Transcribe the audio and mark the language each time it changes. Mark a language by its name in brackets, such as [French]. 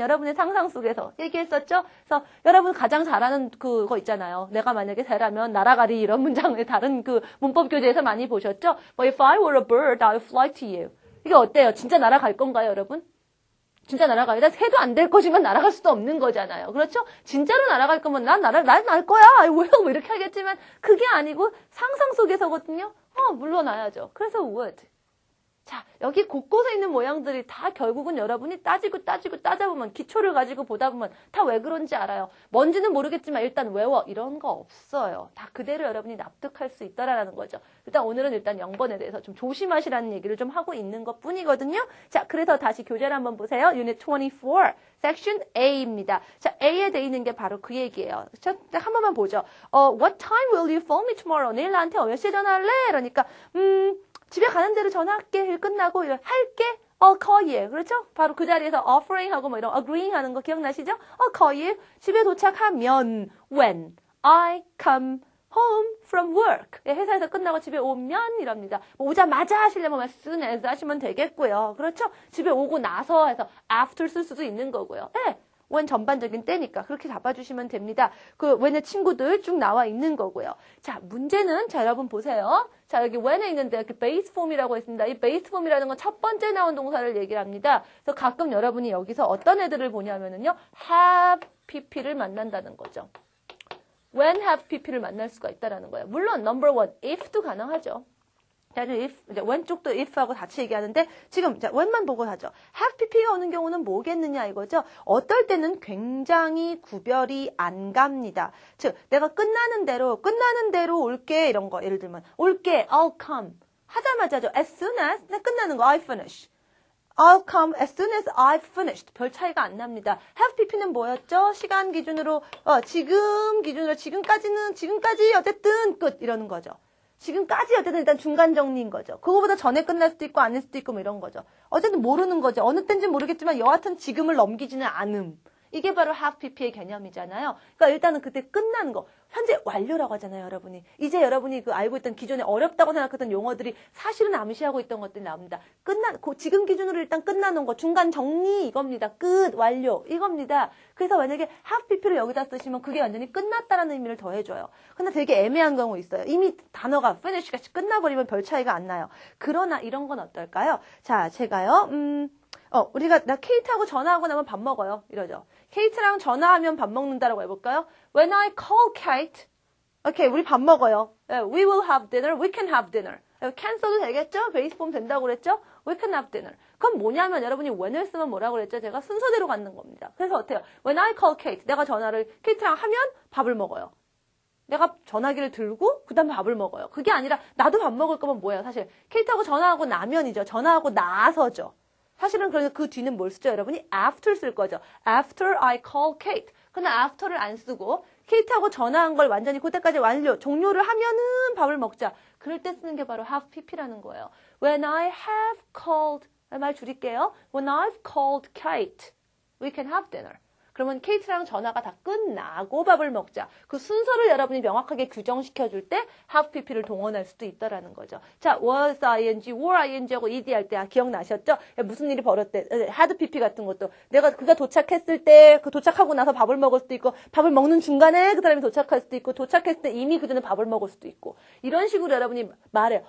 [Korean] 여러분의 상상 속에서 얘기했었죠? 그래서 여러분 가장 잘하는 그거 있잖아요. 내가 만약에 새라면 날아가리 이런 문장을 다른 그 문법 교재에서 많이 보셨죠? [English] But if I were a bird, I would fly to you. [Korean] 이게 어때요? 진짜 날아갈 건가요, 여러분? 진짜 날아가요. 일단 새도 안 될 것이면 날아갈 수도 없는 거잖아요. 그렇죠? 진짜로 날아갈 거면 난 날 거야. 왜? 뭐 이렇게 하겠지만 그게 아니고 상상 속에서거든요. 물러나야죠. 그래서 would. 자, 여기 곳곳에 있는 모양들이 다 결국은 여러분이 따져보면 기초를 가지고 보다 보면 다 왜 그런지 알아요. 뭔지는 모르겠지만 일단 외워. 이런 거 없어요. 다 그대로 여러분이 납득할 수 있다라는 거죠. 일단 오늘은 일단 0번에 대해서 좀 조심하시라는 얘기를 좀 하고 있는 것 뿐이거든요. 자, 그래서 다시 교재를 한번 보세요. [English] Unit 24, Section A입니다. [Korean] 자, A에 돼 있는 게 바로 그 얘기예요. 자, 한 번만 보죠. [English] What time will you phone me tomorrow? [Korean] 내일 나한테 몇 시에 전화할래? 그러니까 집에 가는 대로 전화할게. 일 끝나고 할게. [English] call you. [Korean] 그렇죠? 바로 그 자리에서 offering 하고 뭐 이런 agreeing 하는 거 기억나시죠? [English] call you. [Korean] 집에 도착하면 [English] when I come home from work. [Korean] 회사에서 끝나고 집에 오면 이럽니다. 오자마자 하시려면 as soon as 하시면 되겠고요. 그렇죠? 집에 오고 나서 해서 after 쓸 수도 있는 거고요. 네. when 전반적인 때니까 그렇게 잡아주시면 됩니다. 그 when의 친구들 쭉 나와 있는 거고요. 자, 문제는 자 여러분 보세요. 자, 여기 when에 있는데 이렇게 base form이라고 있습니다. 이 base form이라는 건 첫 번째 나온 동사를 얘기를 합니다. 그래서 가끔 여러분이 여기서 어떤 애들을 보냐면은요, have pp를 만난다는 거죠. when have pp를 만날 수가 있다라는 거예요. 물론 [English] number one, [Korean] if도 가능하죠. 자, if, 이제 왼쪽도 if하고 같이 얘기하는데, 지금, 자, when만 보고 하죠. have pp가 오는 경우는 뭐겠느냐 이거죠. 어떨 때는 굉장히 구별이 안 갑니다. 즉, 내가 끝나는 대로 올게, 이런 거. 예를 들면, 올게, [English] I'll come. [Korean] 하자마자죠. [English] as soon as, [Korean] 끝나는 거, [English] I finish. I'll come as soon as I've finished. [Korean] 별 차이가 안 납니다. have pp는 뭐였죠? 시간 기준으로, 지금 기준으로, 지금까지 어쨌든 끝. 이러는 거죠. 지금까지 어쨌든 일단 중간 정리인 거죠. 그거보다 전에 끝날 수도 있고 아닐 수도 있고 뭐 이런 거죠. 어쨌든 모르는 거죠. 어느 때인지 모르겠지만 여하튼 지금을 넘기지는 않음. 이게 바로 have pp의 개념이잖아요. 그러니까 일단은 그때 끝난 거. 현재 완료라고 하잖아요, 여러분이. 이제 여러분이 그 알고 있던 기존에 어렵다고 생각했던 용어들이 사실은 암시하고 있던 것들이 나옵니다. 지금 기준으로 일단 끝나는 거, 중간 정리 이겁니다. 끝, 완료 이겁니다. 그래서 만약에 have pp를 여기다 쓰시면 그게 완전히 끝났다라는 의미를 더해줘요. 근데 되게 애매한 경우 있어요. 이미 단어가 finish 같이 끝나버리면 별 차이가 안 나요. 그러나 이런 건 어떨까요? 자, 제가요, 나 케이트하고 전화하고 나면 밥 먹어요. 이러죠. 케이트랑 전화하면 밥 먹는다라고 해볼까요? [English] When I call Kate, okay, [Korean] 우리 밥 먹어요. [English] We will have dinner, we can have dinner. [Korean] can 써도 되겠죠? 베이스 폼 된다고 그랬죠? [English] We can have dinner. [Korean] 그럼 뭐냐면 여러분이 when을 쓰면 뭐라고 그랬죠? 제가 순서대로 갖는 겁니다. 그래서 어때요? [English] When I call Kate, [Korean] 내가 전화를 케이트랑 하면 밥을 먹어요. 내가 전화기를 들고 그 다음에 밥을 먹어요. 그게 아니라 나도 밥 먹을 거면 뭐예요? 사실 케이트하고 전화하고 나면이죠. 전화하고 나서죠. 사실은 그래서 그 뒤는 뭘 쓰죠? 여러분이 after 쓸 거죠. [English] After I call Kate. [Korean] 근데 after를 안 쓰고 케이트하고 전화한 걸 완전히 그때까지 종료를 하면은 밥을 먹자. 그럴 때 쓰는 게 바로 have pp라는 거예요. [English] When I have called, [Korean] 말 줄일게요. [English] When I've called Kate, we can have dinner. [Korean] 그러면 케이트랑 전화가 다 끝나고 밥을 먹자. 그 순서를 여러분이 명확하게 규정시켜줄 때 have pp를 동원할 수도 있다라는 거죠. 자, was ing, were ing하고 ed 할 때 기억나셨죠? 무슨 일이 벌었대. had pp 같은 것도 그가 도착했을 때 그 도착하고 나서 밥을 먹을 수도 있고 밥을 먹는 중간에 그 사람이 도착할 수도 있고 도착했을 때 이미 그 전에 밥을 먹을 수도 있고 이런 식으로 여러분이 말해요.